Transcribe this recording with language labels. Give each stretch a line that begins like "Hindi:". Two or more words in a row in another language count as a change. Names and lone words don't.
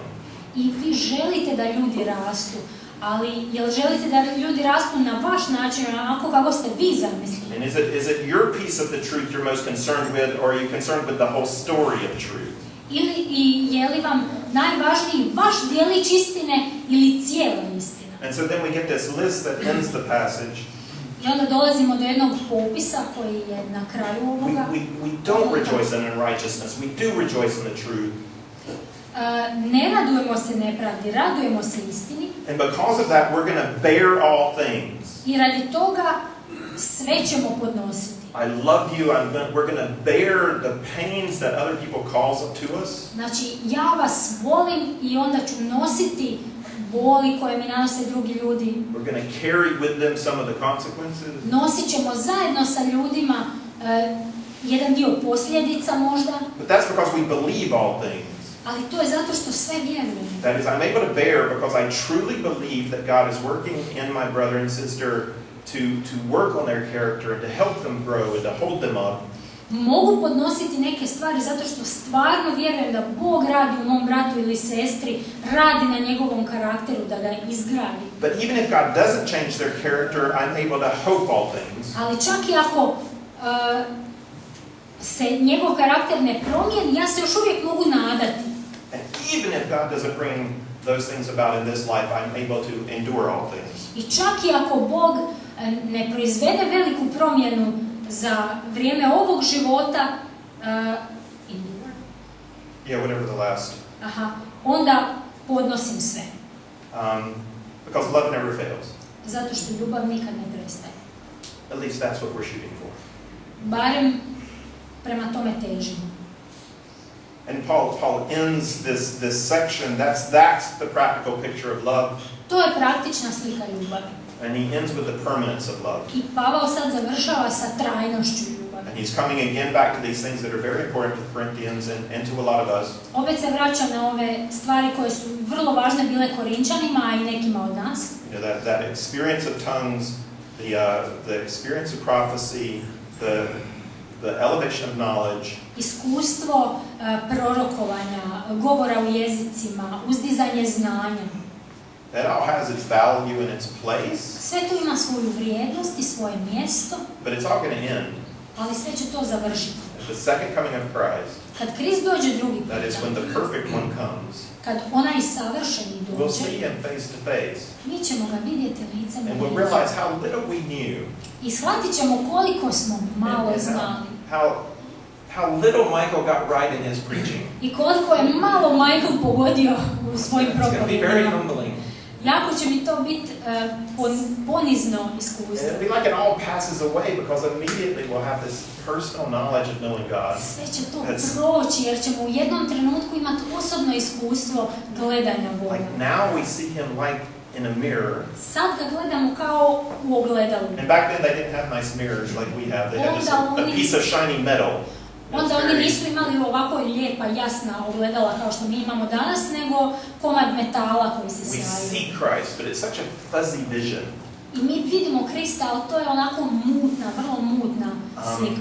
Croatian: I vi želite da ljudi rastu, ali jel želite da ljudi rastu na vaš način, onako kako ste vi zamislili?
English: And is it your piece of the truth you're most concerned with, or are you concerned with the whole story of truth?
Croatian: Je li vam najvažniji vaš dijelić istine ili cijela istina?
English: And so then we get this list that ends the passage.
Croatian: I onda dolazimo do jednog popisa koji je na kraju ovoga.
English: We don't rejoice in unrighteousness. We do rejoice in the truth.
Croatian: Ne radujemo se nepravdi, radujemo se istini.
English: And because of that, we're going to bear all things.
Croatian: I radi toga sve ćemo podnositi.
English: I love you. We're going to bear the pains that other people cause to us.
Croatian: Znači, ja vas volim i onda ću nositi boli koje mi nanose drugi ljudi.
English: We're going to carry with them some of the consequences.
Croatian: Nosit ćemo zajedno sa ljudima jedan dio posljedica možda.
English: But that's because we believe all things.
Croatian: Ali to je zato što sve vjerujemo.
English: That is, I'm able to bear because I truly believe that God is working in my brother and sister to work on their character and to help them grow and to hold them up.
Croatian: Mogu podnositi neke stvari zato što stvarno vjerujem da Bog radi u mom bratu ili sestri, radi na njegovom karakteru da ga izgradi.
English: But even if God doesn't change their character, I'm able to hope all things.
Croatian: Ali čak i ako se njegov karakter ne promijeni, ja se još uvijek mogu nadati.
English: And even if God doesn't bring those things about in this life, I'm able to endure all things.
Croatian: I čak i ako Bog ne proizvede veliku promjenu za vrijeme ovog života,
English: whatever the last.
Croatian: onda podnosim sve.
English: Because love never fails.
Croatian: Zato što ljubav nikad ne prestaje.
English: At least that's what we're shooting for.
Croatian: Barem prema tome težimo.
English: And Paul ends this section. That's the practical picture of love.
Croatian: To je praktična slika ljubavi.
English: And he ends with the permanence of love.
Croatian: I Pavao sad završava sa trajnošću ljubavi.
English: And he's coming again back to these things that are very important to the Corinthians and to a lot of us.
Croatian: Opet se vraća na ove stvari koje su vrlo važne bile Korinčanima, a i nekima od nas.
English: You know, that experience of tongues, the experience of prophecy, the elevation of knowledge.
Croatian: Iskustvo prorokovanja, govora u jezicima, uzdizanje znanja.
English: That all has its value and its place.
Croatian: Sve to ima svoju vrijednost i svoje mjesto.
English: But it's all going to end.
Croatian: Ali sve će to završiti.
English: At the second coming of Christ.
Croatian: Kad Krist dođe drugi put.
English: That is when the perfect one comes.
Croatian: Kad onaj savršeni dođe.
English: We'll see him face to face.
Croatian: Mi ćemo ga vidjeti licem u
English: And we'll
Croatian: lice.
English: realize how little we knew.
Croatian: I shvatit ćemo koliko smo malo znali.
English: How little Michael got right in his preaching.
Croatian: I koliko je malo Michael pogodio u svojim
English: It's going to be very
Croatian: propovedima.
English: humbling.
Croatian: Jako će mi to biti ponizno iskustvo.
English: It'll be like it all passes away because immediately we'll have this personal knowledge of knowing God.
Croatian: Sve će to proći jer ćemo u jednom trenutku imati osobno iskustvo gledanja Boga.
English: Like now we see him like in a mirror.
Croatian: Sad ga gledamo kao u ogledalu.
English: And back then they didn't have nice mirrors like we have. They had just a piece of shiny metal.
Croatian: Onda oni nisu imali ovako lijepa, jasna ogledala kao što mi imamo danas, nego komad metala koji se
English: We
Croatian: sjaju.
English: see Christ, but it's such a fuzzy vision.
Croatian: I mi vidimo Krista, ali to je onako mutna, vrlo mutna slika.